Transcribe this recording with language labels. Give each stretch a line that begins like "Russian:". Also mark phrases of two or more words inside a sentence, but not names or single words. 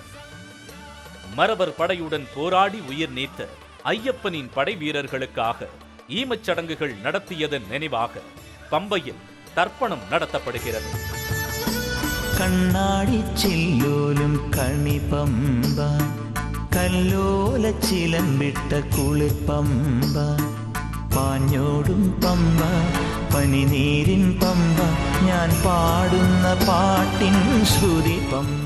Tamil: மறவர் படையுடன் போராடி உயிர் நீத்த ஐயப்பனின் படை வீரர்களுக்காக ஈமச்சடங்குகள் நடத்தியதன் நினைவாக பம்பையில் தர்ப்பணம் நடத்தப்படுகிறது.
Malayalam: കണ്ണാടി ചില്ലോലും കണിപ്പമ്പ, കല്ലോല ചിലമ്പിട്ട കുളിർപ്പമ്പ, പാഞ്ഞോടും പമ്പ, പനിനീരിൻ പമ്പ, ഞാൻ പാടുന്ന പാട്ടിൻ ശ്രുതി പമ്പ.